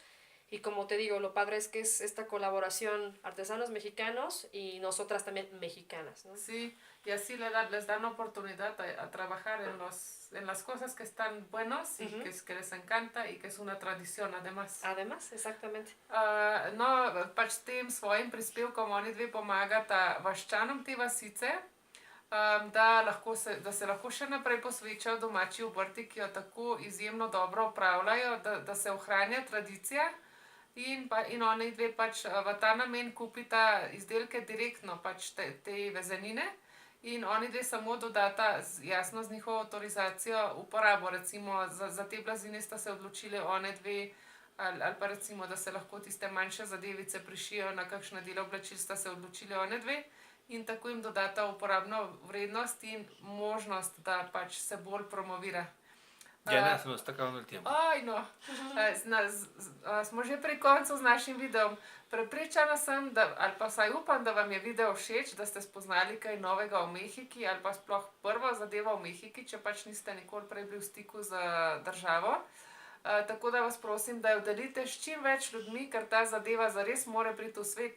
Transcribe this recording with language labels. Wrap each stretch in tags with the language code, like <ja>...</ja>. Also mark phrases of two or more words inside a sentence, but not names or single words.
<es>Y como te digo, lo padre es que es esta colaboración artesanos mexicanos y nosotras también mexicanas, ¿no? Sí, y así les dan oportunidad a trabajar en las cosas que están buenos y que les encanta y que es una tradición además. Además, exactamente. No,</es> <sl>pač tem svojim prispevkom oni dve pomagata vaščanom te vasice, da se lahko še naprej posvečajo domači obrti, ki jo tako izjemno dobro upravljajo, da se ohranja tradicija. In oni dve pač v ta namen kupita izdelke direktno, pač te vezenine, in oni dve samo dodata jasno z njihovo avtorizacijo uporabo. Recimo za te blazine sta se odločili one dve, ali pa recimo, da se lahko tiste manjše zadevice prišijo na kakšna dela oblačil, sta se odločili one dve in tako jim dodata uporabno vrednost in možnost, da pač se bolj promovira.</sl> <es>Ya se nos está acabando el tiempo. Ay, no.</es> <sl>Smo že pri koncu z našim videom. Prepričana sem, ali pa vsaj upam, da vam je video všeč, da ste spoznali kaj novega o Mehiki ali pa sploh prvo zadeva o Mehiki, če pač niste nikoli prej bili v stiku z državo. Tako da vas prosim, da jo delite s čim več ljudmi, ker ta zadeva zares mora priti v svet.</sl>